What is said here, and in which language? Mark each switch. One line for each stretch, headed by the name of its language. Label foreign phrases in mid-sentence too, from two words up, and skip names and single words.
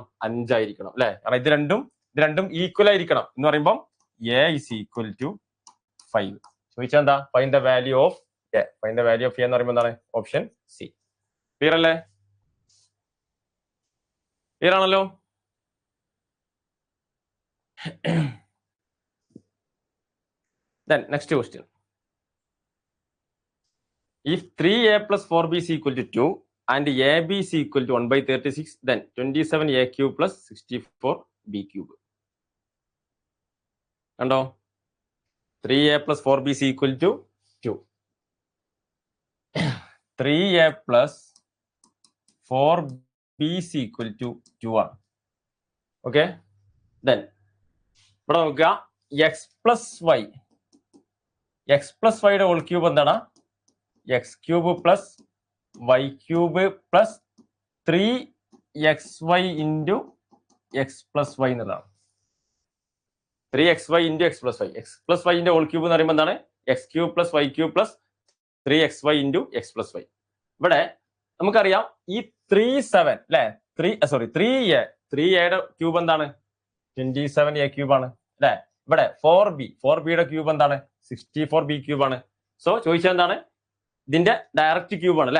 Malayalam: 5 ആയിരിക്കണം അല്ലെ. കാരണം ഇത് രണ്ടും ഈക്വൽ ആയിരിക്കണം എന്ന് പറയുമ്പോൾ
English: a is equal to 5.
Malayalam: ചോദിച്ചാൽ എന്താ?
English: find the value of a. find the value of a
Malayalam: എന്ന് പറയുമ്പോൾ എന്താണ്?
English: option C.
Malayalam: ക്ലിയർ അല്ലേ? ക്ലിയർ ആണല്ലോ?
English: Then next question. If 3a plus 4b is equal to 2 and ab is equal to 1/36, then 27a cube plus 64b cube. കണ്ടോ? 3a plus 4b is equal to 2. 3a plus 4b is equal to 2 ആണ്.
Malayalam: ഓക്കെ. Then ഇവിടെ നോക്കുക,
English: x plus y
Malayalam: യുടെ
English: whole cube
Malayalam: എന്താണ്?
English: x³ plus y³ plus 3xy into x plus y എന്നുള്ളതാണ്. 3xy into x plus y. x plus y ന്റെ whole cube
Malayalam: എന്ന് പറയുമ്പോൾ എന്താണ്?
English: x³ plus y³ plus 3xy into x plus y.
Malayalam: ഇവിടെ നമുക്കറിയാം ഈ 37 അല്ലെ. 3a ക്യൂബ് എന്താണ്? 27a ക്യൂബ് ആണ് അല്ലെ. ഇവിടെ 4bയുടെ ക്യൂബ് എന്താണ്? 64b ക്യൂബ് ആണ്. സോ ചോദിച്ചത് എന്താണ്? ഇതിന്റെ
English: direct cube
Malayalam: ആണ് അല്ലെ.